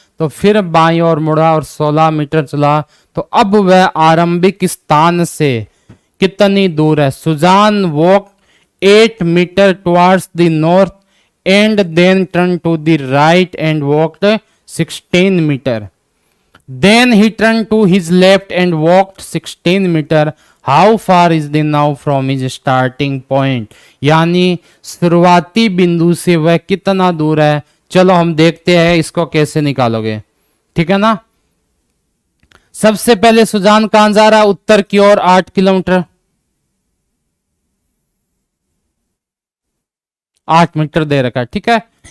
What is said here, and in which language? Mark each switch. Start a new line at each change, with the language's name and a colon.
Hindi: तो फिर बाएं ओर मुड़ा और 16 मीटर चला। तो अब वह आरंभिक स्थान से कितनी दूर है,
English: Sujan walk 8 metre towards the north and then turn to the right and walked 16 metre. Then he turned to his left and walked 16 meter. How far is the now from his starting point?
Hindi: यानी शुरुआती बिंदु से वह कितना दूर है। चलो हम देखते हैं इसको कैसे निकालोगे, ठीक है ना। सबसे पहले सुजान कहां जा रहा है, उत्तर की ओर 8 किलोमीटर, 8 मीटर दे रखा है, ठीक है।